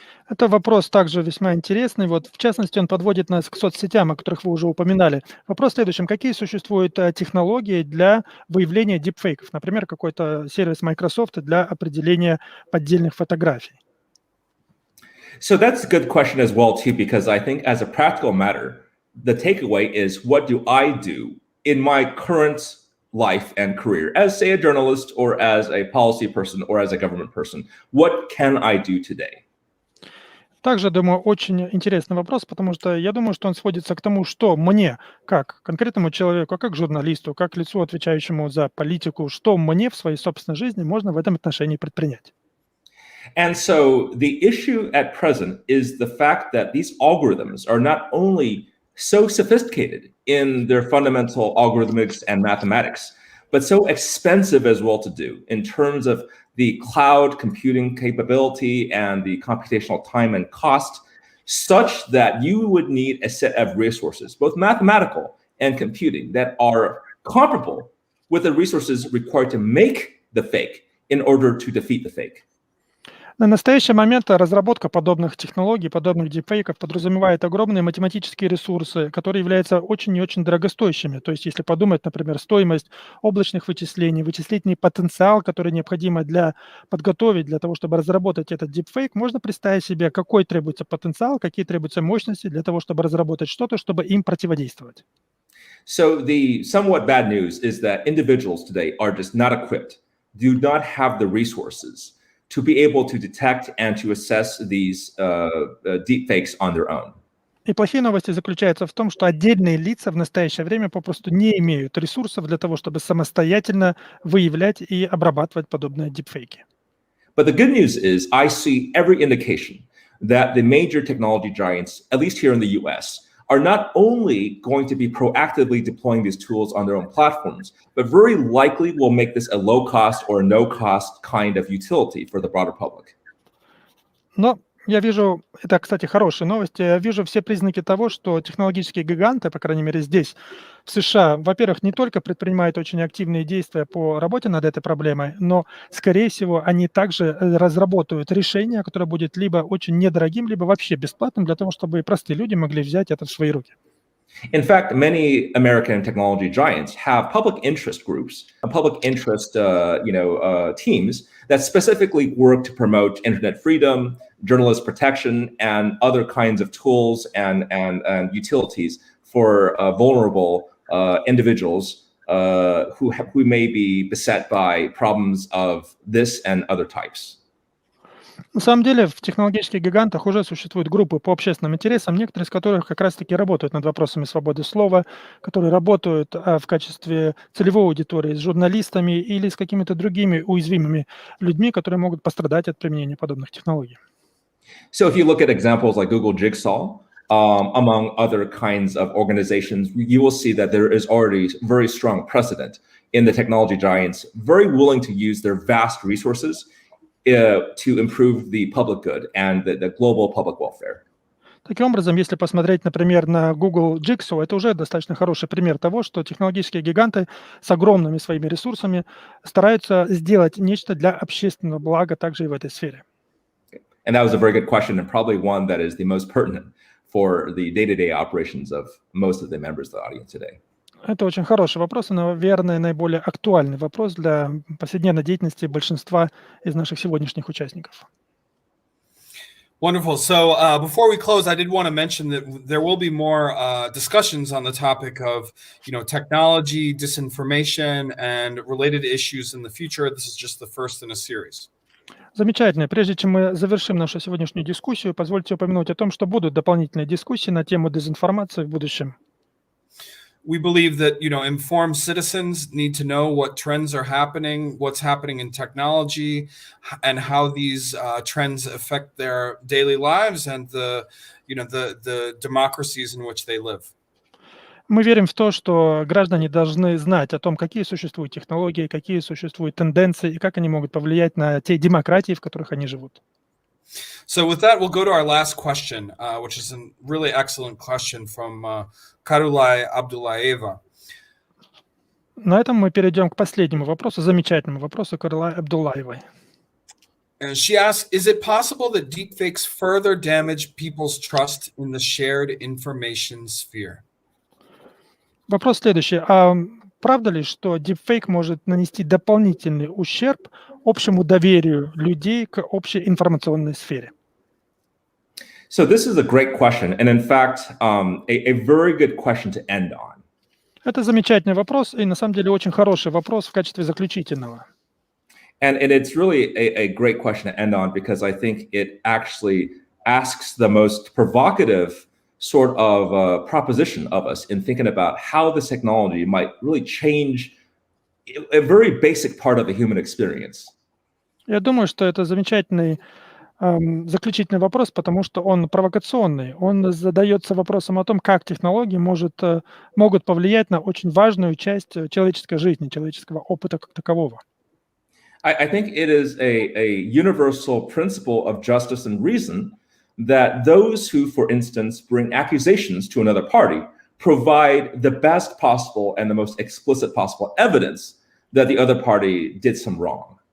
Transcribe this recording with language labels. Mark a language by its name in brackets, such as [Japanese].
[Russian] Это вопрос также весьма интересный. Вот, в частности, он подводит нас к соцсетям, о которых вы уже упоминали. Вопрос в следующем. Какие существуют технологии для выявления дипфейков? Например, какой-то сервис Microsoft для определения поддельных фотографий. [English] So that's a good question as well, too, because I think as a practical matter, the takeaway is what do I do in my current life and career as, say, a journalist or as a policy person or as a government person? What can I do today? [Russian] Также, думаю, очень интересный вопрос, потому что я думаю, что он сводится к тому, что мне, как конкретному человеку, как журналисту, как лицу, отвечающему за политику, что мне в своей собственной жизни можно в этом отношении предпринять. [English] And so the issue at present is the fact that these algorithms are not only so sophisticated in their fundamental algorithmics and mathematics, but so expensive as well to do in terms of the cloud computing capability and the computational time and cost, such that you would need a set of resources, both mathematical and computing, that are comparable with the resources required to make the fake in order to defeat the fake. [Russian] На настоящий момент разработка подобных технологий, подобных дипфейков подразумевает огромные математические ресурсы, которые являются очень и очень дорогостоящими. То есть, если подумать, например, стоимость облачных вычислений, вычислительный потенциал, который необходимо подготовить для того, чтобы разработать этот дипфейк, можно представить себе, какой требуется потенциал, какие требуются мощности для того, чтобы разработать что-то, чтобы им противодействовать. [English] So the somewhat bad news is that individuals today are just not equipped, do not have the resources to be able to detect and to assess these deepfakes on their own. [Russian] И плохие новости заключаются в том, что отдельные лица в настоящее время попросту не имеют ресурсов для того, чтобы самостоятельно выявлять и обрабатывать подобные дипфейки. [English] But the good news is I see every indication that the major technology giants, at least here in the US, are not only going to be proactively deploying these tools on their own platforms, but very likely will make this a low-cost or no-cost kind of utility for the broader public. [Russian] Но я вижу, это, кстати, хорошие новости, я вижу все признаки того, что технологические гиганты, по крайней мере здесь, в США, во-первых, не только предпринимают очень активные действия по работе над этой проблемой, но, скорее всего, они также разработают решение, которое будет либо очень недорогим, либо вообще бесплатным для того, чтобы простые люди могли взять это в свои руки. [English] In fact, many American technology giants have public interest groups, public interest teams that specifically work to promote internet freedom, journalist protection, and other kinds of tools and utilities for vulnerable individuals who may be beset by problems of this and other types. [Russian] На самом деле в технологических гигантах уже существуют группы по общественным интересам, некоторые из которых как раз-таки работают над вопросами свободы слова, которые работают в качестве целевой аудитории с журналистами или с какими-то другими уязвимыми людьми, которые могут пострадать от применения подобных технологий. [English] So if you look at examples like Google Jigsaw, among other kinds of organizations, you will see that there is already very strong precedent in the technology giants very willing to use their vast resources to improve the public good and the global public welfare. [Russian] Таким образом, если посмотреть, например, на Google Jigsaw, это уже достаточно хороший пример того, что технологические гиганты с огромными своими ресурсами стараются сделать нечто для общественного блага также и в этой сфере. [English] And that was a very good question, and probably one that is the most pertinent for the day-to-day operations of most of the members of the audience today. [Russian] Это очень хороший вопрос и, наверное, наиболее актуальный вопрос для повседневной деятельности большинства из наших сегодняшних участников. [English] Wonderful. So before we close, I did want to mention that there will be more discussions on the topic of, technology, disinformation, and related issues in the future. This is just the first in a series. [Russian] Замечательно. Прежде чем мы завершим нашу сегодняшнюю дискуссию, позвольте упомянуть о том, что будут дополнительные дискуссии на тему дезинформации в будущем. [English] We believe that, informed citizens need to know what trends are happening, what's happening in technology, and how these trends affect their daily lives and the democracies in which they live. [Russian] Мы верим в то, что граждане должны знать о том, какие существуют технологии, какие существуют тенденции и как они могут повлиять на те демократии, в которых они живут. [English] So with that, we'll go to our last question, which is a really excellent question from Karulay Abdullaeva. [Russian] На этом мы перейдем к последнему вопросу, замечательному вопросу Карулай Абдуллаевой. [English] And she asks, is it possible that deepfakes further damage people's trust in the shared information sphere? [Russian] Вопрос следующий. А правда ли, что deepfake может нанести дополнительный ущерб общему доверию людей к общей информационной сфере? [English] So this is a great question, and in fact, a very good question to end on. [Russian] Это замечательный вопрос, и на самом деле очень хороший вопрос в качестве заключительного. [English] And it's really a great question to end on because I think it actually asks the most provocative sort of proposition of us in thinking about how this technology might really change a very basic part of the human experience. [Russian] Я думаю, что это замечательный заключительный вопрос, потому что он провокационный. Он задается вопросом о том, как технологии могут повлиять на очень важную часть человеческой жизни, человеческого опыта как такового. [English] I think it is a universal principle of justice and reason that those who, for instance, bring accusations to another party provide the best possible and the most explicit possible evidence that the other party did some wrong.